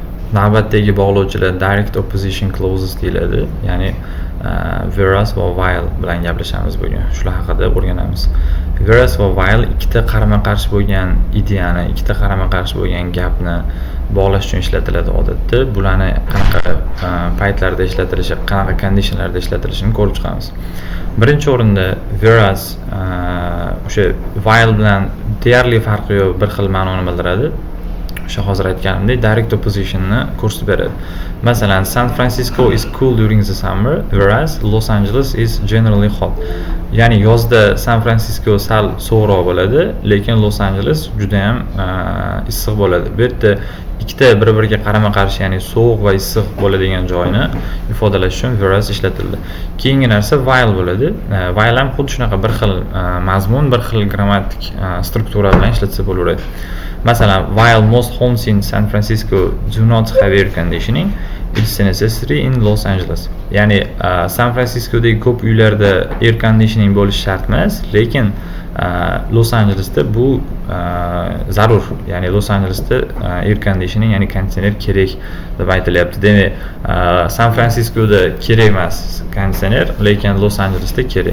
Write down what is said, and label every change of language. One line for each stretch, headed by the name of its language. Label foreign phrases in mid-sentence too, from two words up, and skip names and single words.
Uzbek: navbatdagi bog'lovchilar
English: direct opposition clauses
Uzbek: deyiladi. Ya'ni whereas va while bilan gaplashamiz bugun. Shular haqida o'rganamiz. Whereas va while ikkita qarama-qarshi bo'lgan ideyani, ikkita qarama-qarshi bo'lgan gapni bog'lash uchun ishlatiladi odatda. Bularni qanaqa paytlarda ishlatilishi, qanaqa conditionlarda ishlatilishini ko'rib chiqamiz. Birinchi o'rinda whereas o'sha while bilan deyarli farqi yo'q, bir xil ma'noni bildiradi. O'sha hozir aytganimdek direct oppositionni ko'rsatib beradi.
English: Masalan, San Francisco is cool during the summer, whereas Los Angeles is generally hot.
Uzbek: Ya'ni yozda San Francisco sal sovuqroq bo'ladi, lekin Los Angeles juda ham issiq bo'ladi. Bu yerda ikkita bir-biriga qarama-qarshi, ya'ni sovuq va issiq bo'ladigan joyni ifodalash uchun whereas ishlatildi. Keyingi narsa while bo'ladi. While ham xuddi shunaqa bir xil mazmun, bir xil grammatik struktura bilan ishlatsa bo'laveradi. Masalan,
English: while most homes in San Francisco do not have air conditioning, it's necessary in Los Angeles.
Uzbek: Ya'ni San Franciskodagi ko'p uylarda
English: air conditioning
Uzbek: bo'lishi shart emas, lekin Los Angelesda bu zarur. Ya'ni Los Angelesda
English: air conditioning,
Uzbek: ya'ni konditsioner kerak deb aytilyapti. Demak, San Fransiskoda kerak emas konditsioner, lekin Los Angelesda kerak.